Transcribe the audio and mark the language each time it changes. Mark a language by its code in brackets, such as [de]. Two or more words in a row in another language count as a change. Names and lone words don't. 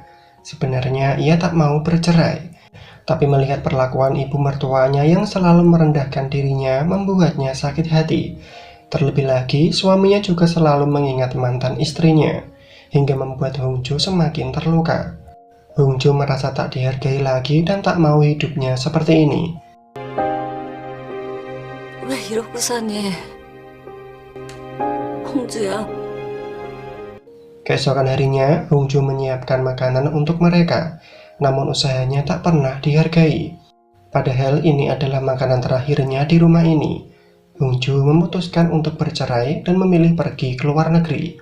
[id] Sebenarnya ia tak mau bercerai, tapi melihat perlakuan ibu mertuanya yang selalu merendahkan dirinya membuatnya sakit hati. Terlebih lagi, suaminya juga selalu mengingat mantan istrinya, hingga membuat Hongjo semakin terluka. Hongjo merasa tak dihargai lagi dan tak mau hidupnya seperti ini. [ko] 왜 이러고 사니? 홍주야. [id] Keesokan harinya, Hongjo menyiapkan makanan untuk mereka, namun usahanya tak pernah dihargai. Padahal ini adalah makanan terakhirnya di rumah ini. Hongjo memutuskan untuk bercerai dan memilih pergi ke luar negeri.